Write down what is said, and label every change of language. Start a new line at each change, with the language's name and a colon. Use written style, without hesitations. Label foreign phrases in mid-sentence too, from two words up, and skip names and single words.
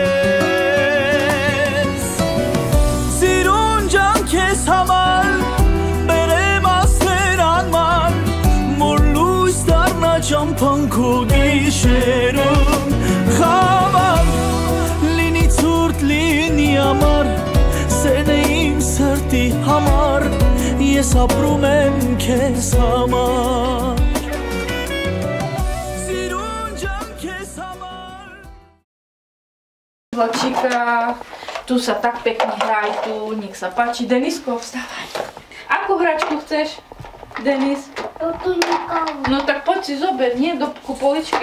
Armenian: քեզ, սիրուն ջան քեզ համար, բերեմ ասեր անմար, որ լույս դառնա ճամփան քո գիշերում, խավար, լինի ցուրտ լինի ամառ, սերն է իմ սրտի համար, ես ապրում եմ քեզ համար.
Slovak: Vlačíka, tu sa tak pekne hraj, tu, nech sa páči. Denisko, vstávaj. Akú hračku chceš, Denis? No tak poď si zober, nie do poličky.